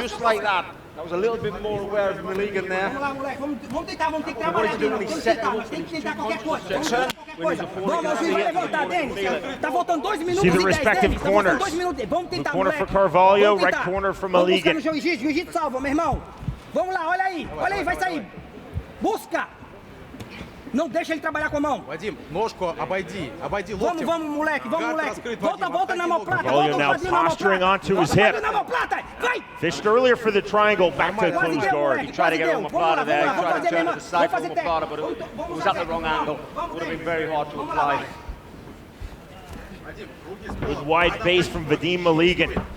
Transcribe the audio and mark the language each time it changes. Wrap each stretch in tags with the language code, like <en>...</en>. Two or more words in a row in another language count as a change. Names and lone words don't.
<en>Just like that. That was a little bit more aware of Maligan there. And what he's doing, he's setting up when he's too conscious to turn. When his opponent can see it, See the respective corners. Blue corner for Carvalho, red corner for Maligan.</en> <pt>Vamos lá, olha aí, vai sair. Busca. Não deixa ele trabalhar com a mão.</pt> <ru>Вадим, ножку обойди локтем.</ru> <pt>Vamos, moleque, Volta na mão prata.</pt> <en>Carvalho now posturing onto his hip. Fished earlier for the triangle, back to closed guard. He tried to get omoplata there, he tried to turn to the side for omoplata, but it was at the wrong angle. Would have been very hard to apply. Good wide base from Vadim Maligan.</en>